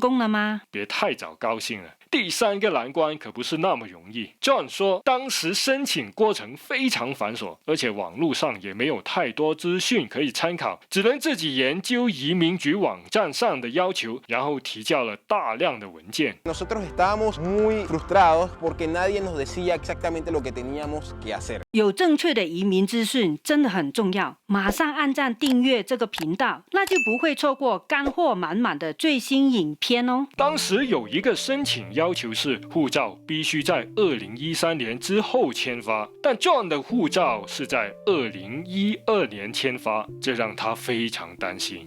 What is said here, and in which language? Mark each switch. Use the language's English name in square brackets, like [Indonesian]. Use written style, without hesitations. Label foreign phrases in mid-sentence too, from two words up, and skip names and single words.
[Chinese] 别太早高兴了， 第3个难关可不是那么容易。John 说，当时申请过程非常繁琐，而且网络上也没有太多资讯可以参考，只能自己研究移民局网站上的要求，然后提交了大量的文件。 [Spanish] Nosotros estábamos muy frustrados porque nadie nos decía exactamente lo que teníamos que hacer. [Chinese] 有正确的移民资讯真的很重要，马上按赞订阅这个频道，那就不会错过干货满满的最新影片哦。当时有一个申请要求是护照必须在2013年之后签发，但 John 的护照是在2012年签发，这让他非常担心。